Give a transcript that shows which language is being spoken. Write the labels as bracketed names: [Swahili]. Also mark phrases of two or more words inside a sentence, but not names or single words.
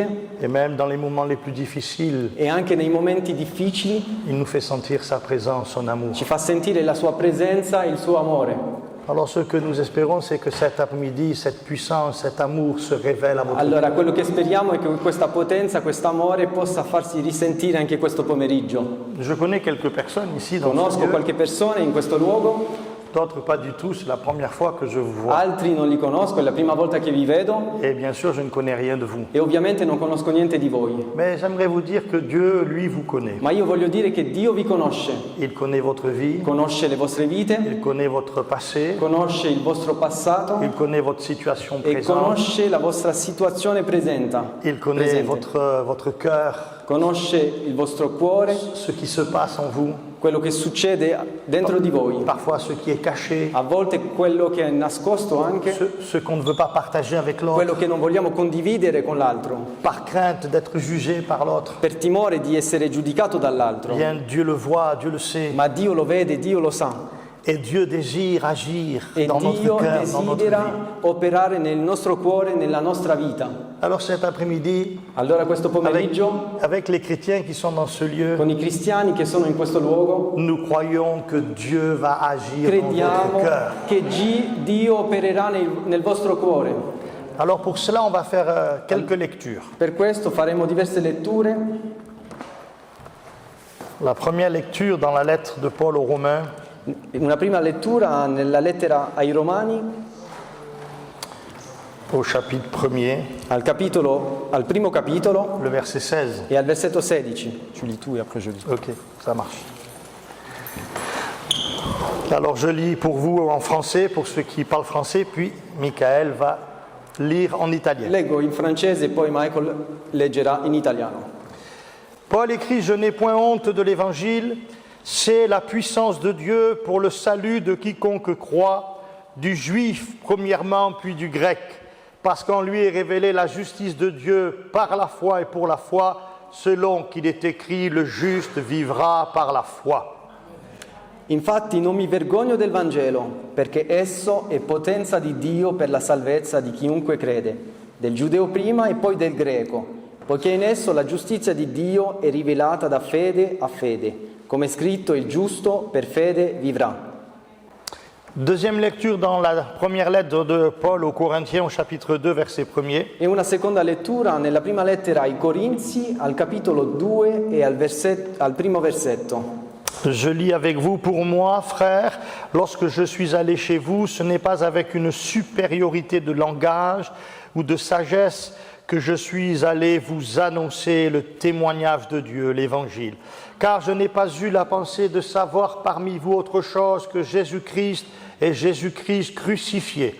[French] Et même dans les moments les plus difficiles, [Italian] e anche nei momenti difficili [French] il nous fait sentir sa présence, son amour. [Italian] ci fa sentire la sua presenza e il suo amore. [French] Alors ce que nous espérons, c'est que cet après-midi, cette puissance, cet amour se révèle à votre vie. [Italian] Allora, quello che speriamo è che questa potenza, questo amore possa farsi risentire anche questo pomeriggio. [French] Je connais quelques personnes ici dans ce [Italian] Conosco [French] lieu, [Italian] qualche persona in questo luogo, [French] d'autres pas du tout, c'est la première fois que je vous vois. [Italian] altri non li conosco, è la prima volta che vi vedo [French] Et bien sûr, je ne connais rien de vous. [Italian] e ovviamente non conosco niente di voi. [French] Mais j'aimerais vous dire que Dieu, lui, vous connaît. [Italian] Ma io voglio dire che Dio vi conosce, [French] Il connaît votre vie, [Italian] conosce le vostre vite, [French] il connaît votre passé, [Italian] conosce il vostro passato [French] il connaît votre situation [Italian] e [French] présente, [Italian] conosce la vostra situazione [French] il connaît votre cœur, [Italian] conosce il vostro cuore, [French] ce qui se passe en vous, [Italian] quello che succede dentro di voi, [French] parfois ce qui est caché, [Italian] a volte quello che è nascosto anche, [French] ce qu'on ne veut pas partager avec l'autre, [Italian] quello che non vogliamo condividere con l'altro, [French] par crainte d'être jugé par l'autre. [Italian] per timore di essere giudicato dall'altro. [French] Bien, Dieu le voit, Dieu le sait. [Italian] Ma Dio lo vede, Dio lo sa. [French] Et Dieu désire agir [Italian] e [French] dans notre [Italian] Dio [French] cœur, dans notre [Italian] desidera [French] vie. [Italian] operare nel nostro cuore, nella nostra vita. [French] Alors cet après-midi, [Italian] Allora questo [French] avec, [Italian] pomeriggio, [French] avec les chrétiens qui sont dans ce lieu, [Italian] con i cristiani che sono in questo luogo, [French] nous croyons que Dieu va agir dans [Italian] crediamo [French] votre cœur. [Italian] che Dio opererà nel vostro cuore. [French] Alors pour cela, on va faire quelques lectures. [Italian] Per questo faremo diverse letture. [French] La première lecture dans la lettre de Paul aux Romains, [Italian] Una prima lettura nella lettera ai Romani, [French] au chapitre 1er, [Italian] al primo capitolo [French] le verset 16. [Italian] e al versetto 16. [French] Tu lis tu et après je lis. Ok, ça marche. Alors je lis pour vous en français, pour ceux qui parlent français, puis Michael va lire en italien. [Italian] Leggo in francese e poi Michael leggerà in italiano. [French] Paul écrit: Je n'ai point honte de l'évangile, c'est la puissance de Dieu pour le salut de quiconque croit, du juif premièrement, puis du grec, parce qu'en lui est révélée la justice de Dieu par la foi et pour la foi, selon qu'il est écrit, le juste vivra par la foi. [Italian] Infatti non mi vergogno del Vangelo, perché esso è potenza di Dio per la salvezza di chiunque crede, del giudeo prima e poi del greco, poiché in esso la giustizia di Dio è rivelata da fede a fede. Come è scritto, il giusto per fede vivrà. [French] Deuxième lecture dans la première lettre de Paul aux Corinthiens au chapitre 2 verset 1er. [Italian] E una seconda lettura nella prima lettera ai Corinzi, al capitolo 2 e al primo versetto. [French] Je lis avec vous: Pour moi, frères, lorsque je suis allé chez vous, ce n'est pas avec une supériorité de langage ou de sagesse que je suis allé vous annoncer le témoignage de Dieu, l'Évangile. Car je n'ai pas eu la pensée de savoir parmi vous autre chose que Jésus-Christ et Jésus-Christ crucifié.